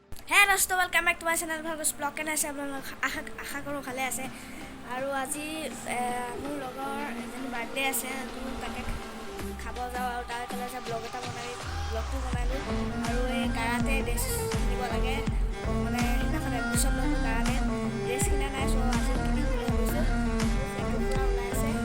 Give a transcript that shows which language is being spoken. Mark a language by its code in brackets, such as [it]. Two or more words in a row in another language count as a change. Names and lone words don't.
[en] Hey Rasto, welcome back to my channel. [as] Bhagos blog কেনে আছে আপোনালোক আশা কৰো ভালে আছে আৰু আজি মোৰ লগৰ এজনী বাৰ্থডে আছে তাকে খাব যাও আৰু তাৰ কাৰণে যে ব্লগ এটা ব্লগটো বনাইলো আৰু এই কাৰাতে ড্ৰেছ কিনিব লাগে মানে সেইদিনাখন এডমিশ্যন ল'লো কাৰাতে ড্ৰেছ কিনা নাই চ' আজি কিনি বুলি ভাবিছোঁ পুৰা ওলাই আছে